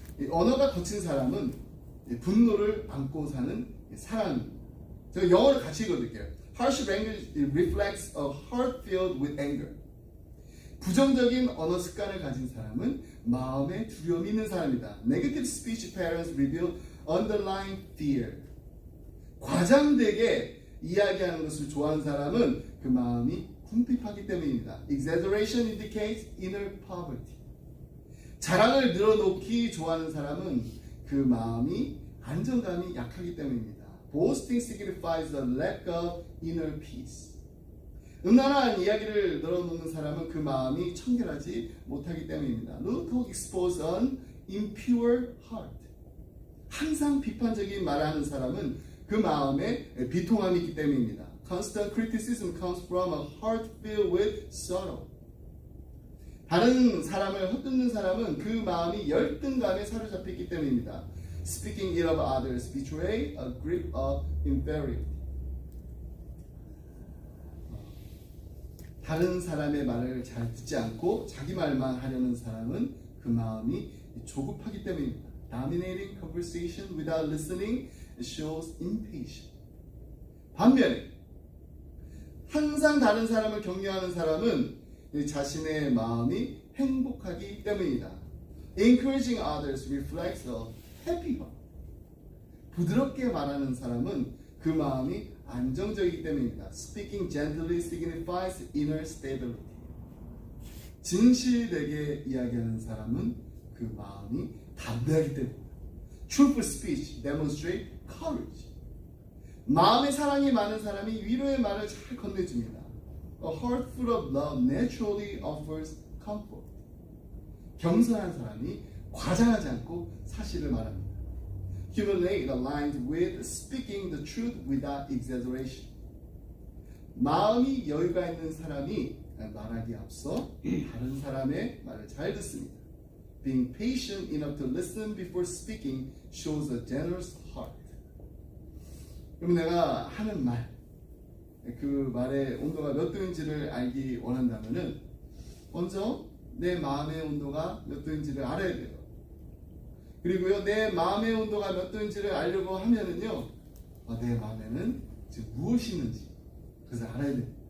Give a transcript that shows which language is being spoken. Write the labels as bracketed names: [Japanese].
[Korean] 언어가 거친 사람은 분노를 안고 사는 사람입니다. 제가 영어를 같이 읽어드릴게요. [English] Harsh language reflects a heart filled with anger. [Korean] 부정적인 언어 습관을 가진 사람은 마음에 두려움이 있는 사람이다. [English] Negative speech patterns reveal underlying fear. [Korean] 과장되게 이야기하는 것을 좋아하는 사람은 그 마음이 궁핍하기 때문입니다. [English] Exaggeration indicates inner poverty. [Korean] 자랑을 늘어놓기 좋아하는 사람은 그 마음이 안정감이 약하기 때문입니다. [English] Boasting signifies a lack of inner peace. [Korean] 음란한 이야기를 늘어놓는 사람은 그 마음이 청결하지 못하기 때문입니다. [English] No talk exposes an impure heart. [Korean] 항상 비판적인 말을 하는 사람은 그 마음에 비통함이 있기 때문입니다. [English] Constant criticism comes from a heart filled with sorrow. [Korean] 다른 사람을 헛듣는 사람은 그 마음이 열등감에 사로잡혔기 때문입니다. [English] Speaking ill of others betray a grip of inferiority. [Korean] 다른 사람의 말을 잘 듣지 않고 자기 말만 하려는 사람은 그 마음이 조급하기 때문입니다. [English] Dominating conversation without listening shows impatience. [Korean] 반면에 항상 다른 사람을 격려하는 사람은 자신의 마음이 행복하기 때문이다. [English] Encouraging others reflects a happy heart. [Korean] 부드럽게 말하는 사람은 그 마음이 안정적이기 때문입니다. [English] Speaking gently signifies inner stability. [Korean] 진실되게 이야기하는 사람은 그 마음이 담대하기 때문입니다. [English] Truthful speech demonstrates courage. [Korean] 마음의 사랑이 많은 사람이 위로의 말을 잘 건네줍니다. [English] A heart full of love naturally offers comfort. [Korean] 겸손한 사람이 과장하지 않고 사실을 말합니다. [English] Humility aligned with speaking the truth without exaggeration. [Korean] 마음이 여유가 있는 사람이 말하기 앞서 다른 사람의 말을 잘 듣습니다. [English] Being patient enough to listen before speaking shows a generous heart. [Korean] 그럼 내가 하는 말, 그 말의 온도가 몇 도인지를 알기 원한다면은 먼저 내 마음의 온도가 몇 도인지를 알아야 돼요. 그리고요, 내 마음의 온도가 몇 도인지를 알려고 하면은요, 내 마음에는 지금 무엇이 있는지 그것을 알아야 돼요.